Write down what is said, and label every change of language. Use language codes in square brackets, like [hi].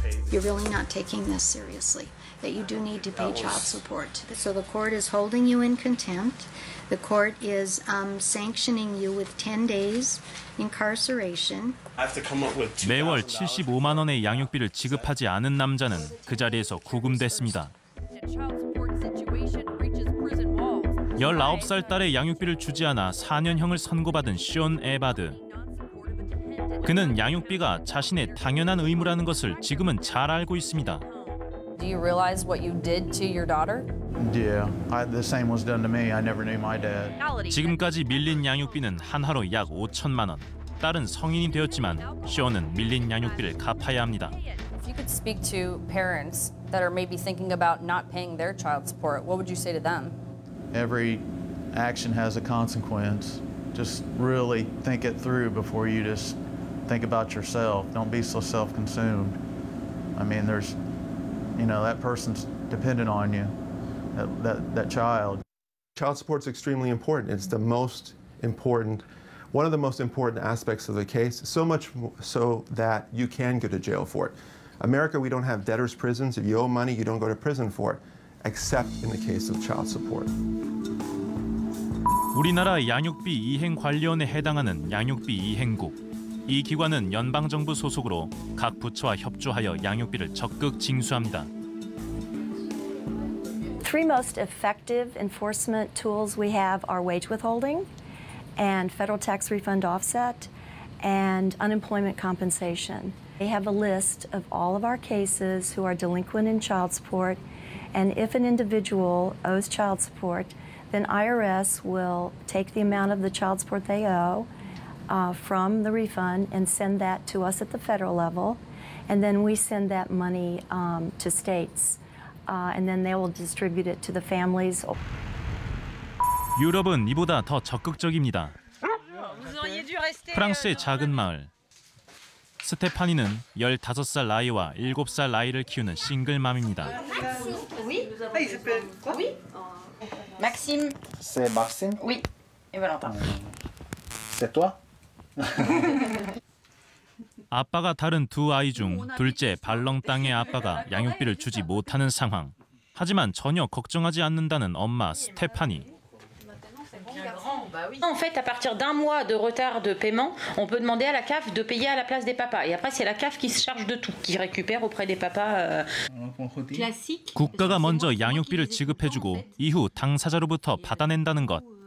[en] You're really not taking this seriously, that you do need to pay child support. So the court is holding you in contempt. The court is sanctioning you with 10 days incarceration. [ko] 매월 75만 원의 양육비를 지급하지 않은 남자는 그 자리에서 구금됐습니다. 19살 딸의 양육비를 주지 않아 4년형을 선고받은 숀 에바드. 그는 양육비가 자신의 당연한 의무라는 것을 지금은 잘 알고 있습니다. [en] Do you realize what you did to your daughter? Yeah, the same was done to me. I never knew my dad. [ko] 지금까지 밀린 양육비는 한화로 약 5천만 원. 딸은 성인이 되었지만 숀은 밀린 양육비를 갚아야 합니다. [en] If you could speak to parents that are maybe thinking about not paying their child support, what would you say to them? Every action has a consequence. Just really think it through before you just think about yourself. Don't be so self-consumed. I mean, there's, you know, that person's dependent on you, that child. Child support is extremely important. It's the most important, one of the most important aspects of the case, so much so that you can go to jail for it. America, we don't have debtors' prisons. If you owe money, you don't go to prison for it, except in the case of child support. [ko] 우리나라 양육비 이행관리원에 해당하는 양육비 이행국. 이 기관은 연방정부 소속으로 각 부처와 협조하여 양육비를 적극 징수합니다. [en] Three most effective enforcement tools we have are wage withholding and federal tax refund offset and unemployment compensation. They have a list of all of our cases who are delinquent in child support, and if an individual owes child support, then IRS will take the amount of the child support they owe from the refund and send that to us at the federal level, and then we send that money to states, and then they will distribute it to the families. [ko] 유럽은 이보다 더 적극적입니다. 프랑스의 작은 마을. 스테파니는 15살 나이와 7살 나이를 키우는 싱글맘입니다. [fr] Maxime. C'est Maxime? Oui. Et Valentin. C'est toi? [ko] 아빠가 다른 두 아이 중 둘째 발렁땅의 아빠가 양육비를 주지 못하는 상황. 하지만 전혀 걱정하지 않는다는 엄마 스테파니. [fr] En fait, à partir d'un mois de retard de paiement, on peut demander à la CAF de payer à la place des papas. Et après, c'est la CAF qui se charge de tout, qui récupère auprès des papas. [ko] 국가가 먼저 양육비를 지급해주고 이후 당사자로부터 받아낸다는 것.